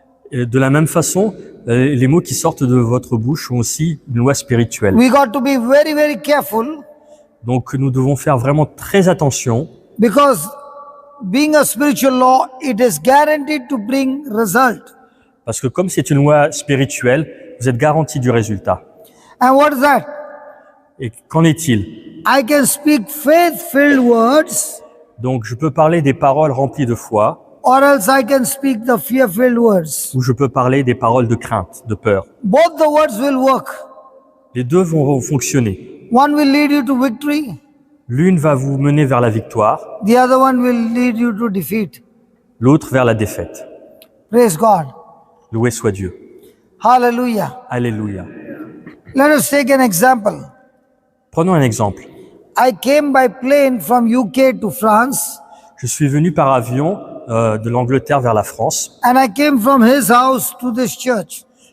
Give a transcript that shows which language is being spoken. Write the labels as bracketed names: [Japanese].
[French] Et de la même façon, les mots qui sortent de votre bouche sont aussi une loi spirituelle. [English] We got to be very, very careful, [French] Donc nous devons faire vraiment très attention, [English] because being a spiritual law, it is guaranteed to bring result. [French] parce que comme c'est une loi spirituelle, vous êtes garanti du résultat. [English] And what is that? [French] Et qu'en est-il? [English] I can speak faith-filled words, [French] Donc je peux parler des paroles remplies de foi, [English] or else I can speak the fear-filled words. [French] ou je peux parler des paroles de crainte, de peur. [English] Both the words will work. [French] Les deux vont fonctionner. [English] One will lead you to victory, [French] L'une va vous mener vers la victoire, [English] the other one will lead you to defeat. [French] l'autre vers la défaite. [English] Praise God. [French] Loué soit Dieu. [English] Hallelujah. [French] Alléluia. [English] Let us take an example. [French] Prenons un exemple. [English] I came by plane from UK to France, [French] Je suis venu par avion de l'Angleterre vers la France [English] and I came from his house to this church.